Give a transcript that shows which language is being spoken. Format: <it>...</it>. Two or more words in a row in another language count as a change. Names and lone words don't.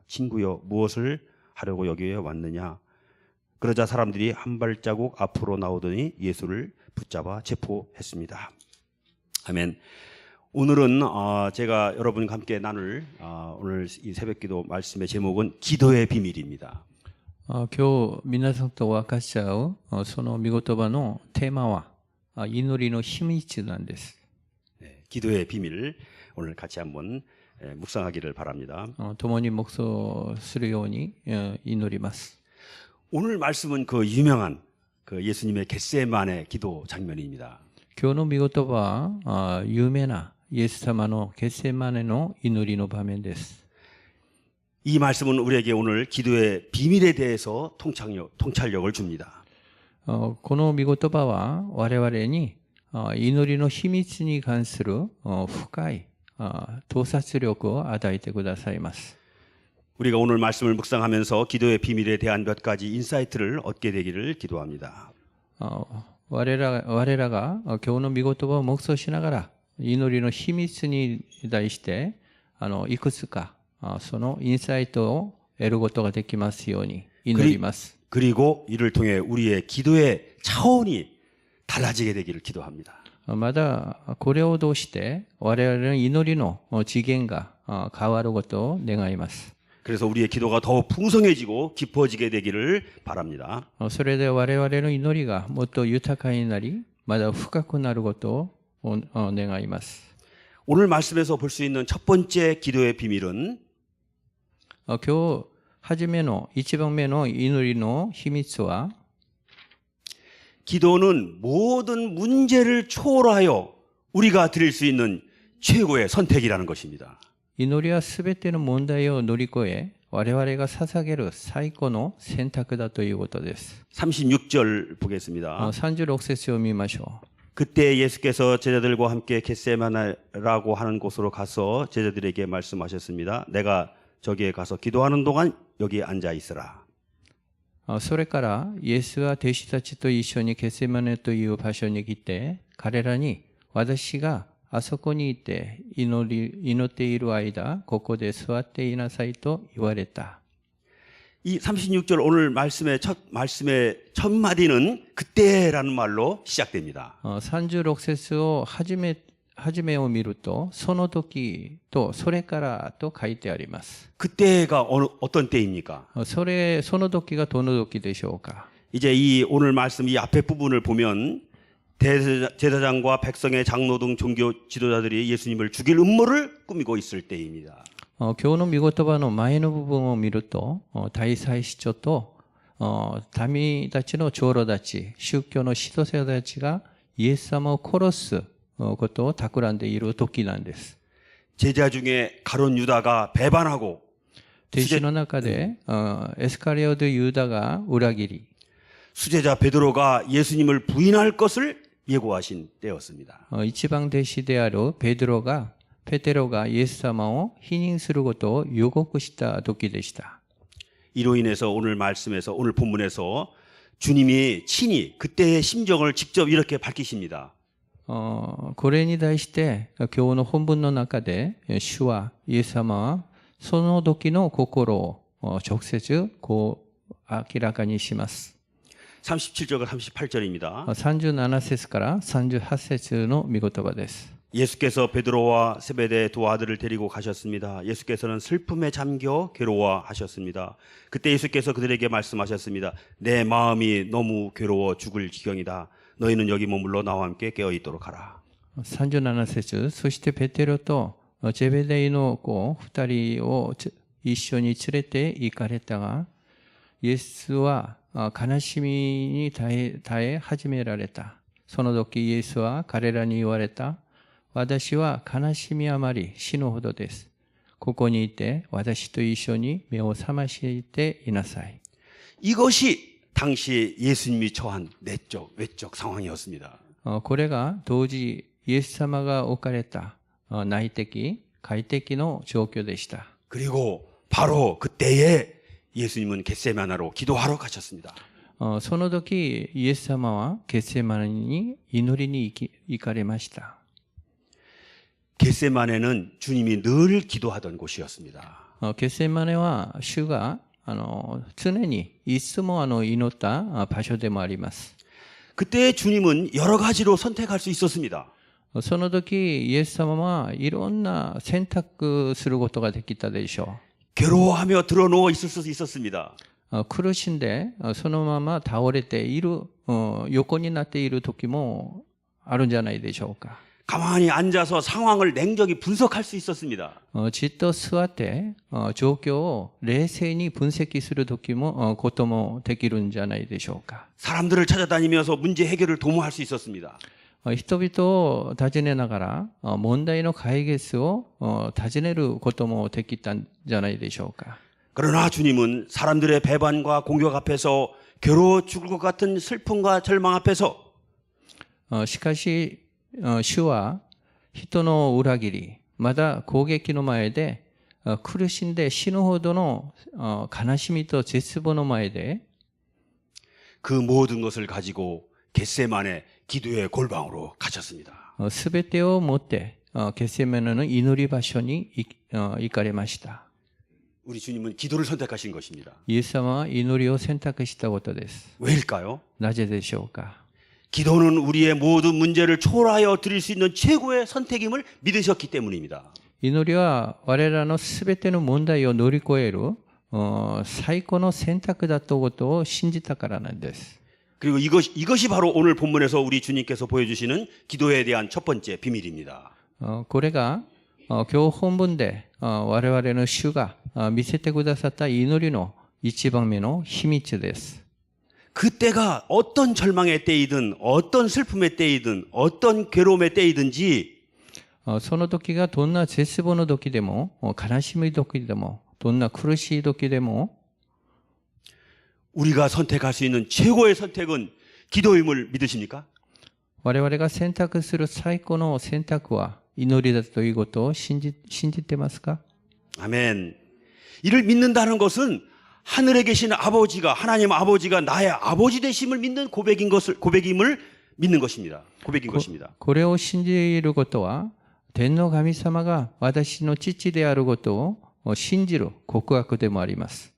<ko>친구여, 무엇을 하려고 여기에 왔느냐? 그러자 사람들이 한 발자국 앞으로 나오더니 예수를 붙잡아 체포했습니다. 아멘. 오늘은 제가 여러분과 함께 나눌 오늘 이 새벽기도 말씀의 제목은 기도의 비밀입니다.</ko> <ja>今日皆さんと分かち合うその御言葉のテーマは祈りの秘密なんです。</ja> <ko>기도의 비밀 오늘 같이 한번 묵상하기를 바랍니다.</ko> <ja>共に黙想するように祈ります。</ja> <ko>오늘 말씀은 그 유명한 그 예수님의 겟세마네 기도 장면입니다.</ko> <ja>今日の御言葉は有名なイエス様のゲッセマネの祈りの場面です。</ja> <ko>이 말씀은 우리에게 오늘 기도의 비밀에 대해서 통찰력을 줍니다.</ko> <ja>この御言葉は我々に祈りの秘密に関する深い洞察力を与えてくださいます。</ja> <ko>우리가 오늘 말씀을 묵상하면서 기도의 비밀에 대한 몇 가지 인사이트를 얻게 되기를 기도합니다.</ko> <ja>我らが今日の御言葉を黙想しながら祈りの秘密に対していくつかそのインサイトを得ることができますように祈ります。</ja> <ko>그리고 이를 통해 우리의 기도의 차원이 달라지게 되기를 기도합니다.</ko> <ja>またこれを通して我々の祈りの次元が変わることを願います。</ja> <ko>그래서 우리의 기도가 더 풍성해지고 깊어지게 되기를 바랍니다.</ko> <ja>それで我々の祈りがもっと豊かになりまだ深くなることを願います。</ja> <ko>오늘 말씀에서 볼 수 있는 첫 번째 기도의 비밀은</ko> <ja>今日初めの一番目の祈りの秘密は</ja> <ko>기도는 모든 문제를 초월하여 우리가 드릴 수 있는 최고의 선택이라는 것입니다.</ko> <ja>祈りはすべての問題を乗り越え我々が捧げる最高の選択だということです。</ja> <ko>36절 보겠습니다.</ko> <ja>36 節を見ましょう。</ja> <ko>그때 예수께서 제자들과 함께 겟세마네라고 하는 곳으로 가서 제자들에게 말씀하셨습니다. 내가 저기에 가서 기도하는 동안 여기 앉아 있으라.</ko> <ja>それからイエスは弟子たちと一緒にゲセマネという場所に来て彼らに私があそこにいて祈っている間ここで座っていなさいと言われた。</ja> <ko>이 36절 오늘 말씀의 첫 마디는 그때라는 말로 시작됩니다.</ko> <ja>36 節を初めを見るとその時とそれからと書いてあります。</ja> <ko>그때가 어떤 때입니까?</ko> <ja>その時がどの時でしょうか。</ja> <ko>이제 이 오늘 말씀 이 앞에 부분을 보면 제사장과 백성의 장로 등 종교 지도자들이 예수님을 죽일 음모를 꾸미고 있을 때입니다.</ko> <ja>今日の御言葉の前の部分を見ると大祭司長と民たちの長老たち宗教の指導者たちがイエス様を殺すことを企んでいる時なんです。</ja> <ko>제자 중에 가룟 유다가 배반하고</ko> <ja>弟子の中でエスカリオテユダが裏切り</ja> <ko>수제자 베드로가 예수님을 부인할 것을 예고하신 때였습니다.</ko> <ja>一番弟子であるペテロがイエス様を否認することを予告した時でした。</ja> <ko>이로 인해서 오늘 말씀에서 오늘 본문에서 주님이 친히 그때의 심정을 직접 이렇게 밝히십니다.</ko> <ja>これに対して今日の本文の中で主はイエス様はその時の心を直接こう明らかにします。</ja> <ko>37절과 38절입니다.</ko> <ja>37 節から38節の御言葉です。</ja> <ko>예수께서 베드로와 세베대 두 아들을 데리고 가셨습니다. 예수께서는 슬픔에 잠겨 괴로워하셨습니다. 그때 예수께서 그들에게 말씀하셨습니다. 내 마음이 너무 괴로워 죽을 지경이다. 너희는 여기 머물러 나와 함께 깨어 있도록 하라.</ko> <ja>37 節そしてペテロとゼベデイの子2人を一緒に連れて行かれたがイエスは悲しみに耐え始められた。その時イエスは彼らに言われた。私は悲しみあまり死ぬほどです。ここにいて私と一緒に目を覚ましていなさい。</ja> <ko>이것이 당시 예수님이 처한 내적 외적 상황이었습니다.</ko> <ja>これが当時イエス様が置かれた内的外的の状況でした。</ja> <ko>그리고 바로 그때에 예수님은 겟세마나로 기도하러 가셨습니다.</ko> <ja>その時イエス様はゲセマネに祈りに行かれました。</ja> <ko>겟세마네는 주님이 늘 기도하던 곳이었습니다.</ko> <ja>ゲセマネは主が常にいつも祈った場所でもあります。</ja> <ko>그때 주님은 여러 가지로 선택할 수 있었습니다.</ko> <ja>その時イエス様はいろんな選択することができたでしょ</ja> <ko>괴로워하며 드러누워 있을 수 있었습니다.</ko> <ja>う。苦しんでそのまま倒れている横になっている時もあるんじゃないでしょうか。</ja> <ko>가만히 앉아서 상황을 냉정히 분석할 수 있었습니다.</ko> <ja>じっと座って状況を冷静に分析することもできるんじゃないでしょうか。</ja> <ko>사람들을 찾아다니면서 문제 해결을 도모할 수 있었습니다.</ko> <ja>人々を尋ねながら問題の解決を尋ねることもできたんじゃないでしょうか。</ja> <ko>그러나 주님은 사람들의 배반과 공격 앞에서 괴로워 죽을 것 같은 슬픔과 절망 앞에서</ko> <ja>しかし主は人の裏切りまだ攻撃の前で苦しんで死ぬほどの悲しみと絶望の前で</ja> <ko>그 모든 것을 가지고 겟세만의 기도의 골방으로 가셨습니다.</ko> <ja>すべてを持ってゲセマネの祈り場所に行かれました。</ja> <ko>우리 주님은 기도를 선택하신 것입니다.</ko> <ja>イエス様は祈りを選択したことです。</ja> <ko>왜일까요?</ko> <ja>なぜでしょうか。</ja> <ko>기도는 우리의 모든 문제를 초월하여 드릴 수 있는 최고의 선택임을 믿으셨기 때문입니다.</ko> <ja>祈りは我らのすべての問題を乗り越える最高の選択だということを信じたからなんです。</ja> <ko>그리고 이것이 바로 오늘 본문에서 우리 주님께서 보여주시는 기도에 대한 첫 번째 비밀입니다.</ko> <ja>これが今日本文で我々の主が見せてくださった祈りの一番目の秘密です。</ja> <ko>그때가 어떤 절망의 때이든 어떤 슬픔의 때이든 어떤 괴로움의 때이든지</ko> <ja>その時がどんな絶望の時でも悲しみ時でもどんな苦しい時でも</ja> <ko>우리가 선택할 수 있는 최고의 선택은 기도임을 믿으십니까?</ko> <ja>我々が選択する最高の選択は祈りだということを信じてますか？</ja> <ko>아멘. 이를 믿는다는 것은 하늘에 계신 아버지가 하나님 아버지가 나의 아버지 되심을 믿는 고백임을 믿는 것입니다. 고백인 것입니다.</ko> <ja>これを信じることは天の神様が私の父であることを信じる告白でもあります。</ja>